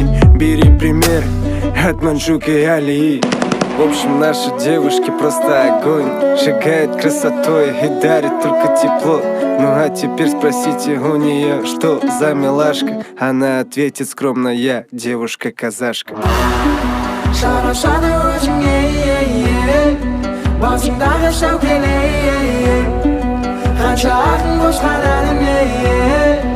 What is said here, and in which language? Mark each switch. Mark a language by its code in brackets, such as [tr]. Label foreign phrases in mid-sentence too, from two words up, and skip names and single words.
[ru] Бери пример от Манжука и Алии. В общем, наши девушки просто огонь. Шагает красотой и дарит только тепло. Ну а теперь спросите у нее, что за милашка. Она ответит скромно: я девушка-казашка. [kk] жарасады өзіңе басыңдағы шәукен қанша ақын қосқан әніне